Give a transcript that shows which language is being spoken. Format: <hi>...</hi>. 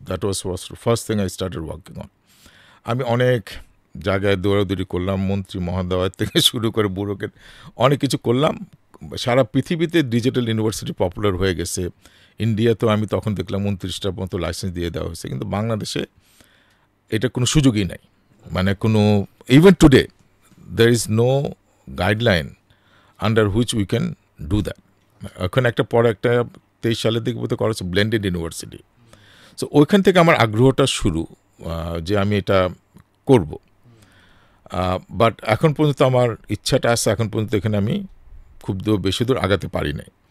<en>That was first thing I started working on.</en> <bn>আমি অনেক জায়গায় দৌড়াদৌড়ি করলাম, মন্ত্রী মহোদয় থেকে শুরু করে ব্যুরোক্রেট অনেক কিছু করলাম। সারা পৃথিবীতে ডিজিটাল ইউনিভার্সিটি পপুলার হয়ে গেছে। ইন্ডিয়াতেও আমি তখন দেখলাম 29টার মতো লাইসেন্স দিয়ে দেওয়া হয়েছে, কিন্তু বাংলাদেশে এটা কোনো সুযোগই নাই। মানে কোনো</bn> <en>Even today there is no guideline under which we can do that.</en> <bn>এখন একটা পরে একটা 23 সালের দিকে বোধহয় করা হচ্ছে ব্লেন্ডেড ইউনিভার্সিটি। সো ওইখান থেকে আমার আগ্রহটা শুরু যে আমি এটা করব। বাট এখন পর্যন্ত আমার ইচ্ছাটা আছে, এখন পর্যন্ত এখানে আমি খুব বেশি দূর আগাতে পারি নাই।</bn>